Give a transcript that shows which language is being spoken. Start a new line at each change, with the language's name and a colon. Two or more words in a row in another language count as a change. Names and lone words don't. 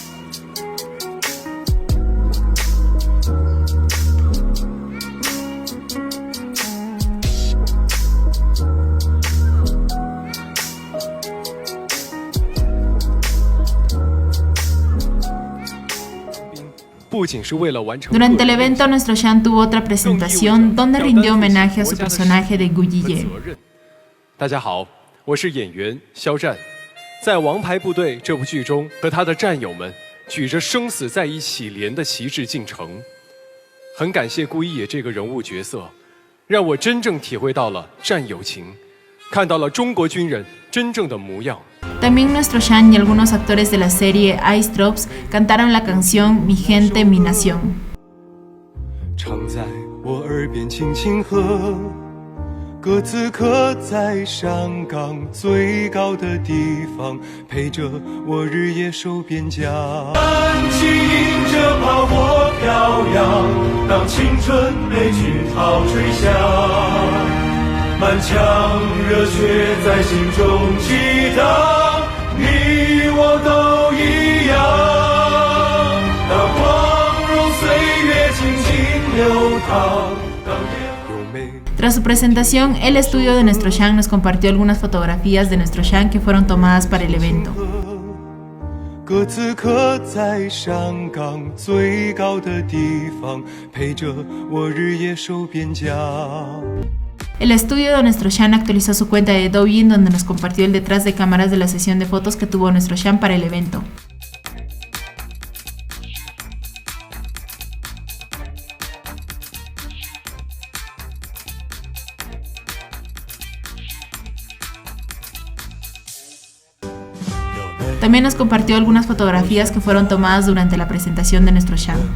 Spanish: Durante el evento, nuestro Shang tuvo otra presentación donde rindió homenaje a su personaje de Gu Yiye.
Chinese: 大家好，我是演员肖战，在《王牌部队》这部剧中，和他的战友们举着生死在一起连的旗帜进城。很感谢顾一野这个人物角色，让我真正体会到了战友情，看到了中国军人真正的模样。
Spanish: También nuestro Shang y algunos actores de la serie Ice Drops cantaron la canción Mi Gente, Mi Nación.
Chinese: 常在我耳边轻轻和，各自刻在山岗最高的地方，陪着我日夜守边疆。蓝旗迎着炮火飘扬，当青春被军号吹响。满腔热血在心中激荡，你我都一样。当光荣岁月静静流淌。
Spanish: Tras su presentación, el estudio de nuestro Shang nos compartió algunas fotografías de nuestro Shang que fueron tomadas para el evento.
Chinese: 各自刻在山岗最高的地方，陪着我日夜守边疆。
Spanish: El estudio de nuestro Shang actualizó su cuenta de Douyin donde nos compartió el detrás de cámaras de la sesión de fotos que tuvo nuestro Shang para el evento. También nos compartió algunas fotografías que fueron tomadas durante la presentación de nuestro Shang.